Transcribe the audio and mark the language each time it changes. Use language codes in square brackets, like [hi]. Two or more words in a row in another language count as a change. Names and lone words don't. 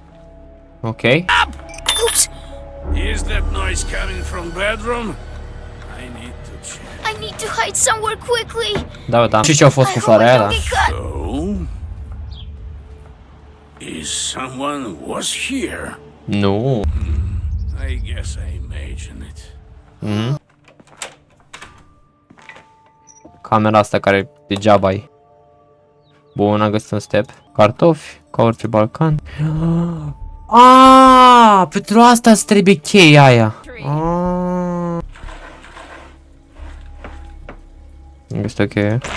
[en] Ok. Is that noise coming from bedroom? need to check. I need to hide somewhere quickly. [ro] Da. Și ce-a fost [en] I [ro] cu [en] hope I [ro] floarea [en] don't [ro] aia? [en] get caught. So, is someone was here? [ro] Nu. [en] I guess I imagine it. [ro] Camera asta care degeaba ai. Bun, am găsit un step. Cartofi, ca orice balcan. Aaaa, pentru asta îți trebuie cheia aia. Aaaa. Am găsit o cheie.